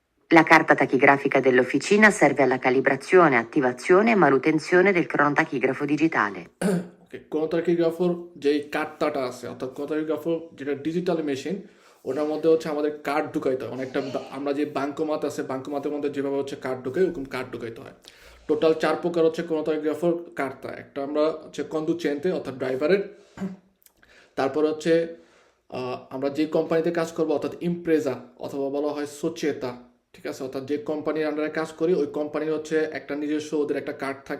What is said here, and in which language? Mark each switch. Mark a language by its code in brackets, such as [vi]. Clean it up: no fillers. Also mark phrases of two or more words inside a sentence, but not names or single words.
[it] La carta tachigrafica dell'officina serve alla calibrazione, attivazione e manutenzione del cronotachigrafo digitale. [bn] ওকে, ক্রোনোটাকিগ্রাফোর যেই কার্ডটা আছে অর্থাৎ ক্রোনোটাকিগ্রাফোর যেটা ডিজিটাল মেশিন, ওটার মধ্যে হচ্ছে আমাদের কার্ড ঢুকাইতে হয় অনেকটা। আমরা যে ব্যাঙ্কোমাত আছে, ব্যাঙ্কোমাতের মধ্যে যেভাবে হচ্ছে কার্ড ঢুকাই, ওরকম কার্ড ঢুকাইতে হয়। টোটাল 4 প্রকার হচ্ছে ক্রোনোটাকিগ্রাফোর কার্ডটা। একটা আমরা হচ্ছে কন্ডুচেন্টে অর্থাৎ ড্রাইভারের, তারপর হচ্ছে আমরা যে কোম্পানিতে কাজ করবো অর্থাৎ ইমপ্রেজা অথবা বলা হয় সোচেতা, ঠিক আছে, অর্থাৎ যে কোম্পানির আন্ডারে কাজ করি ওই কোম্পানির হচ্ছে একটা নিজস্ব ওদের একটা কার্ড থাকে।